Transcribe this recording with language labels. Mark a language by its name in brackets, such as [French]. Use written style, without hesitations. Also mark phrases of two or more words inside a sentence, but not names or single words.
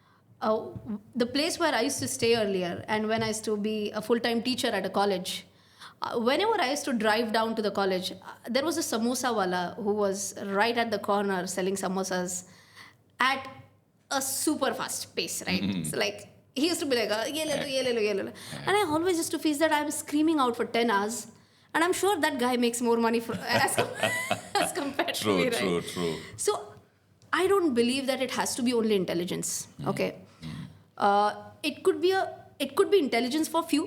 [English] The place where I used to stay earlier, and when I used to be a full-time teacher at a college, Whenever I used to drive down to the college, there was a samosa wala who was right at the corner selling samosas at a super fast pace, right? So like he used to be like, [Hindi] ये ले लो, ये ले लो, ये ले लो. [English] And I always used to face that I'm screaming out for 10 hours. And I'm sure that guy makes more money as compared to me, right? True. So I don't believe that it has to be only intelligence. Okay, it could be intelligence for few.